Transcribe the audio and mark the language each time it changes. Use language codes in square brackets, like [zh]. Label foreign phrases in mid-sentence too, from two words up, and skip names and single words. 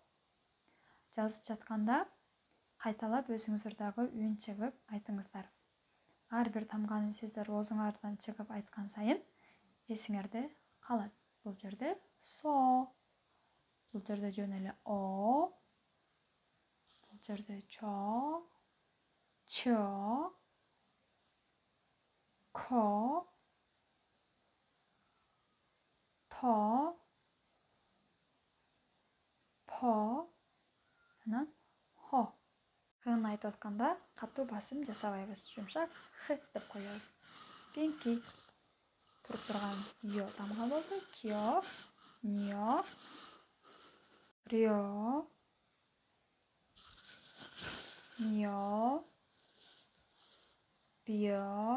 [ky] Жазып жатканда кайталап өзүңүздөр дагы үн чыгып айтыңыздар. Ар бир тамганы сиздер оозуңардан чыгып айткан сайын эсиңерде калат. Бул жерде со. Бул жерде жөн эле О. Бул жерде чо, чо, ко, то, по, анан хо. Хын айтып атканда катуу басым жасабайбыз. Жумшак х деп коебуз. Кийинки туруп турган Ё тамга болду. Кё, ньо, рё, ньо, бьё.